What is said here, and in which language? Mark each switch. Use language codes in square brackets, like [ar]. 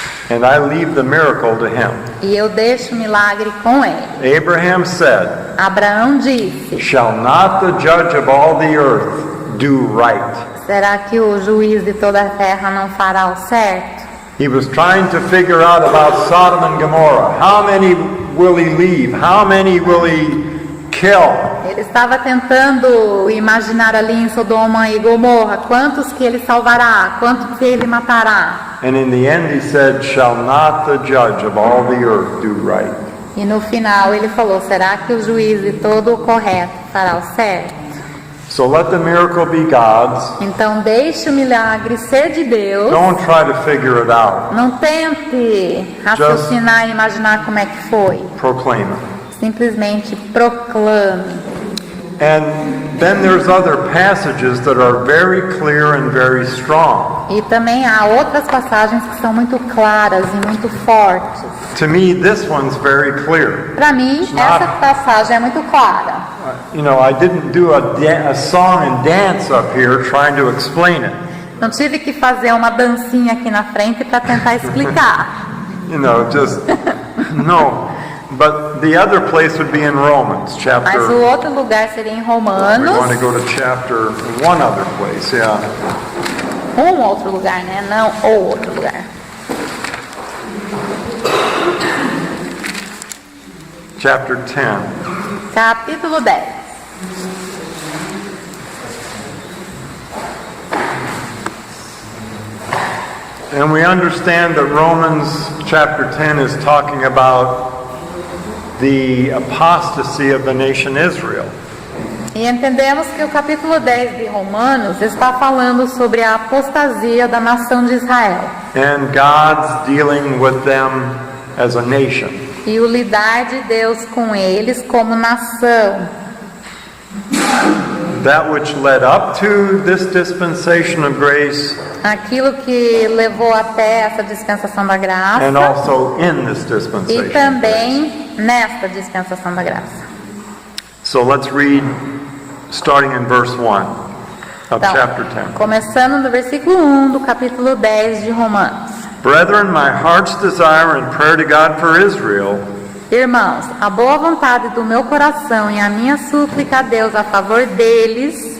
[en] And I leave the miracle to him. [pt] E eu deixo o milagre com ele. [en] Abraham said, [pt] Abraão disse: [en] "Shall not the judge of all the earth do right?" [pt] será que o juiz de toda a terra não fará o certo? [en] He was trying to figure out about Sodom and Gomorrah. How many will he leave? How many will he kill? [pt] Ele estava tentando imaginar ali em Sodoma e Gomorra quantos que ele salvará, quantos que ele matará. [en] And in the end he said, shall not the judge of all the earth do right? [pt] E no final ele falou, será que o juiz de todo o correto fará o certo? [en] So let the miracle be God's. [pt] Então deixe o milagre ser de Deus. [en] Don't try to figure it out. [pt] Não tente raciocinar e imaginar como é que foi. [en] Proclaim it. [pt] Simplesmente proclame. [en] And then there's other passages that are very clear and very strong. [pt] E também há outras passagens que são muito claras e muito fortes. [en] To me, this one's very clear. [pt] Para mim, essa passagem é muito clara. [en] You know, I didn't do a song and dance up here trying to explain it. [pt] Não tive que fazer uma dancinha aqui na frente para tentar explicar. [en] You know, just no. But the other place would be in Romans, [pt] Mas [en] chapter. [pt] o outro lugar seria em [en] We want [pt] Romanos. [en] to go to chapter, one other place, yeah. [pt] Outro lugar, né? Não o outro lugar. [en] Chapter 10. [pt] Capítulo 10. [en] And we understand that Romans chapter 10 is talking about the apostasy of the nation Israel. [pt] E entendemos que o capítulo 10 de Romanos está falando sobre a apostasia da nação de Israel. [en] And God's dealing with them as a nation. [pt] E o lidar de Deus com eles como nação. [en] That which led up to this dispensation of grace, [pt] Aquilo que levou até essa dispensação da graça. [en] and also in this dispensation. [pt] E também nesta dispensação da graça. [en] So let's read starting in verse 1 of chapter 10. [pt] Começando no versículo 1 do capítulo 10 de Romanos. [en] Brethren, my heart's desire and prayer to God for Israel [pt] Irmãos, a boa vontade do meu coração e a minha súplica a Deus a favor deles